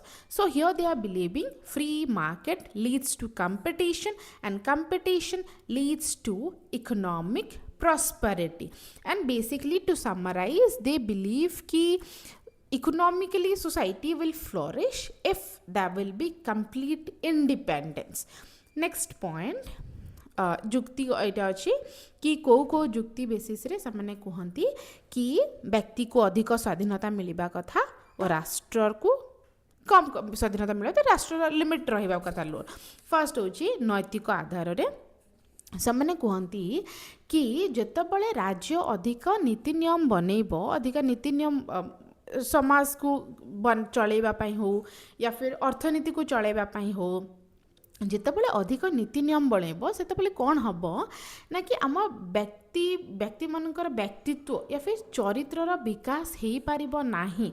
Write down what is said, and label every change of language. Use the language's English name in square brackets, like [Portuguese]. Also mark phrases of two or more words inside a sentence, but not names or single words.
[English] So here they are believing free market leads to competition, and competition leads to economic prosperity. And basically, to summarize, they believe ki economically society will flourish if there will be complete independence. Next point, [Odia] ଯୁକ୍ତି ଏଇଟା ଅଛି କି କୋଉ ଯୁକ୍ତି ବେସିସ୍ରେ ସେମାନେ କୁହନ୍ତି କି ବ୍ୟକ୍ତିକୁ ଅଧିକ ସ୍ୱାଧୀନତା ମିଳିବା କଥା ଓ ରାଷ୍ଟ୍ରକୁ କମ୍ ସ୍ୱାଧୀନତା ମିଳିବ, ତ ରାଷ୍ଟ୍ରର ଲିମିଟ୍ ରହିବା କଥା ଲୋ। ଫାର୍ଷ୍ଟ ହେଉଛି ନୈତିକ ଆଧାରରେ ସେମାନେ କୁହନ୍ତି କି ଯେତେବେଳେ ରାଜ୍ୟ ଅଧିକ ନୀତି ନିୟମ ବନେଇବ, ଅଧିକ ନୀତି ନିୟମ ସମାଜକୁ ଚଳେଇବା ପାଇଁ ହଉ [Hindi] या फिर [Odia] ଅର୍ଥନୀତିକୁ ଚଳେଇବା ପାଇଁ ହଉ, ଯେତେବେଳେ ଅଧିକ ନୀତି ନିୟମ ବନେଇବ ସେତେବେଳେ କ'ଣ ହେବ ନା କି ଆମ ବ୍ୟକ୍ତିମାନଙ୍କର ବ୍ୟକ୍ତିତ୍ୱ [Hindi] या फिर [Odia] ଚରିତ୍ରର ବିକାଶ ହେଇପାରିବ ନାହିଁ।